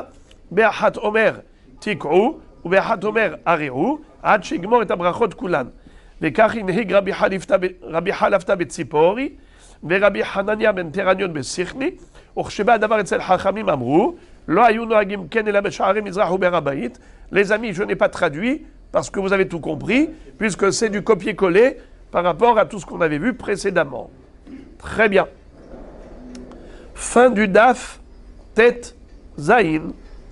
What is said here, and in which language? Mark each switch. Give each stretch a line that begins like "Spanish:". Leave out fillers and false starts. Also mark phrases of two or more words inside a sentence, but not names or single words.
Hebrew: באחת אומר, תקעו, ובאחת אומר, הריעו, עד שיגמור את הברכות כולן. וכך הנהיג רבי חלפתא בציפורי, ורבי חנניה בן תרניון בסיכני, וכשבא הדבר אצל חכמים אמרו, לא היו נוהגים כן אלא בשערי מזרח וברבעית.
French: Les amis, je n'ai pas traduit, parce que vous avez tout compris, puisque c'est du copier-coller par rapport à tout ce qu'on avait vu précédemment. Très bien. Fin du Daf, Tet Zayin.